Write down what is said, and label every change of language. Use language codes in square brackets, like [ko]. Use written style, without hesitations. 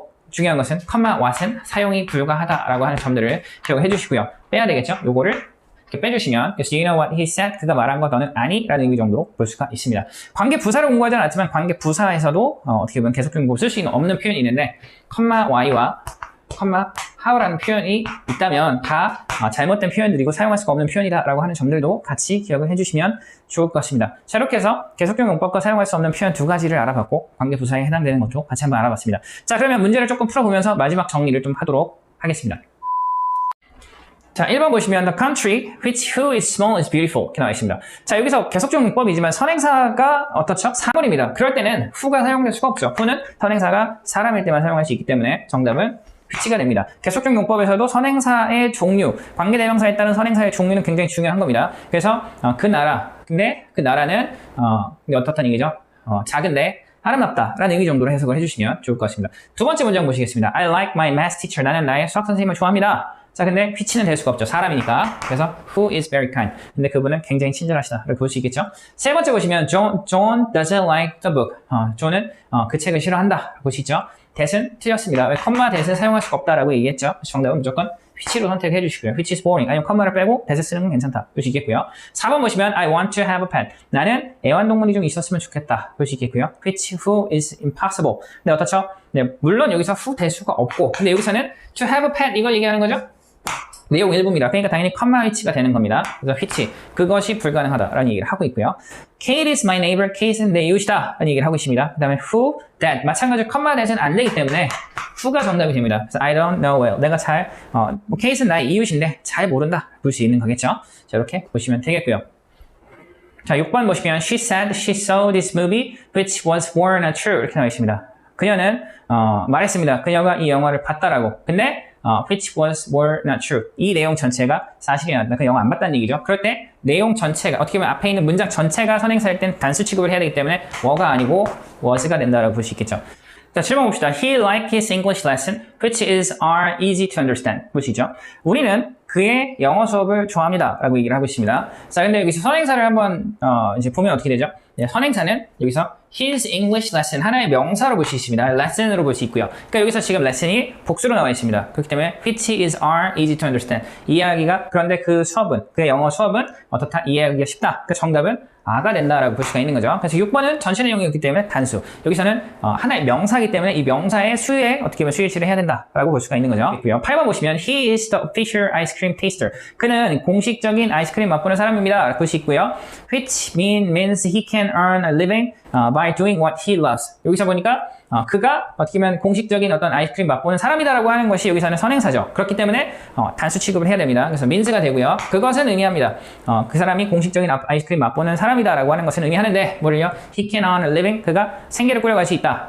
[ko] 중요한 것은 what은 사용이 불가하다라고 하는 점들을 기억해 주시고요. 빼야 되겠죠? 요거를 이렇게 빼주시면 그래서 [en] do you know what he said? [ko] 그가 말한 것 너는 아니? 라는 의미 정도로 볼 수가 있습니다. 관계 부사를 공부하지 않았지만 관계 부사에서도 어떻게 보면 계속적 문법을 쓸 수 있는 없는 표현이 있는데 y와 컴마 how라는 표현이 있다면 다 잘못된 표현들이고 사용할 수가 없는 표현이다라고 하는 점들도 같이 기억을 해주시면 좋을 것 같습니다. 자, 이렇게 해서 계속적 용법과 사용할 수 없는 표현 두 가지를 알아봤고 관계부사에 해당되는 것도 같이 한번 알아봤습니다. 자, 그러면 문제를 조금 풀어보면서 마지막 정리를 좀 하도록 하겠습니다. 자, 1번 보시면 [en] the country which who is small is beautiful [ko] 이렇게 나와 있습니다. 자, 여기서 계속적 용법이지만 선행사가 어떻죠? 사물입니다. 그럴 때는 who가 사용될 수가 없죠. who는 선행사가 사람일 때만 사용할 수 있기 때문에 정답은 which가 됩니다. 계속적 용법에서도 선행사의 종류, 관계대명사에 따른 선행사의 종류는 굉장히 중요한 겁니다. 그래서 그 나라, 근데 그 나라는 어떻다는 얘기죠? 작은데 아름답다라는 의미 정도로 해석을 해주시면 좋을 것 같습니다. 두 번째 문장 보시겠습니다. [en] I like my math teacher. [ko] 나는 나의 수학 선생님을 좋아합니다. 자, 근데 which는 될 수가 없죠. 사람이니까. 그래서 [en] who is very kind. [ko] 근데 그분은 굉장히 친절하시다를 볼 수 있겠죠. 세 번째 보시면 [en] John doesn't like the book. [ko] 존은 그 책을 싫어한다. 볼 수 있죠. that은 틀렸습니다. 왜 컴마 that을 사용할 수가 없다라고 얘기했죠. 정답은 무조건 which로 선택해 주시고요. [en] which is boring. [ko] 아니면 컴마를 빼고 that을 쓰는 건 괜찮다. 볼 수 있겠고요. 4번 보시면 [en] I want to have a pet. [ko] 나는 애완동물이 좀 있었으면 좋겠다. 볼 수 있겠고요. [en] which who is impossible. [ko] 네, 어떻죠? 네, 물론 여기서 who 될 수가 없고 근데 여기서는 [en] to have a pet [ko] 이걸 얘기하는 거죠. 내용 일부입니다. 그러니까 당연히 컴마 which가 되는 겁니다. 그래서 which, 그것이 불가능하다라는 얘기를 하고 있고요. [en] Kate is my neighbor. [ko] Kate는 내 이웃이다 라는 얘기를 하고 있습니다. 그 다음에 who, that. 마찬가지로 컴마 that은 안 되기 때문에 who가 정답이 됩니다. 그래서 [en] I don't know well. [ko] 내가 잘, Kate는 나의 이웃인데 잘 모른다. 볼 수 있는 거겠죠. 자, 이렇게 보시면 되겠고요. 자, 6번 보시면 [en] She said she saw this movie which was war not true. [ko] 이렇게 나와 있습니다. 그녀는 말했습니다. 그녀가 이 영화를 봤다라고. 근데 [en] which was were not true. [ko] 이 내용 전체가 사실이 아니다. 그 영화 안 봤다는 얘기죠. 그럴 때 내용 전체가 어떻게 보면 앞에 있는 문장 전체가 선행사일 땐 단수 취급을 해야 되기 때문에 were가 아니고 was가 된다라고 볼 수 있겠죠. 자, 7번 봅시다. [en] He liked his English lesson, which is are easy to understand. [ko] 보시죠. 우리는 그의 영어 수업을 좋아합니다. 라고 얘기를 하고 있습니다. 자, 근데 여기서 선행사를 한번 이제 보면 어떻게 되죠? 네, 선행사는 여기서 [en] his English lesson [ko] 하나의 명사로 볼 수 있습니다. lesson으로 볼 수 있고요. 그러니까 여기서 지금 lesson이 복수로 나와 있습니다. [en] 그렇기 때문에 which is are easy to understand. [ko] 이해하기가 그런데 그 수업은 그의 영어 수업은 어떻다? 이해하기가 쉽다. 그 정답은 아가 된다라고 볼 수가 있는 거죠. 그래서 6번은 전체 내용이었기 때문에 단수. 여기서는 하나의 명사이기 때문에 이 명사의 수에 어떻게 보면 수일치를 해야 된다라고 볼 수가 있는 거죠. 있고요. 8번 보시면 [en] he is the official ice cream taster. [ko] 그는 공식적인 아이스크림 맛보는 사람입니다. 볼 수 있고요. [en] which means he can earn a living by doing what he loves. [ko] 여기서 보니까 그가 어떻게 보면 공식적인 어떤 아이스크림 맛보는 사람이다라고 하는 것이 여기서는 선행사죠. 그렇기 때문에 단수 취급을 해야 됩니다. 그래서 means가 되고요. 그것은 의미합니다. 그 사람이 공식적인 아이스크림 맛보는 사람이다라고 하는 것은 의미하는데 뭐를요? [en] He can earn a living. [ko] 그가 생계를 꾸려갈 수 있다.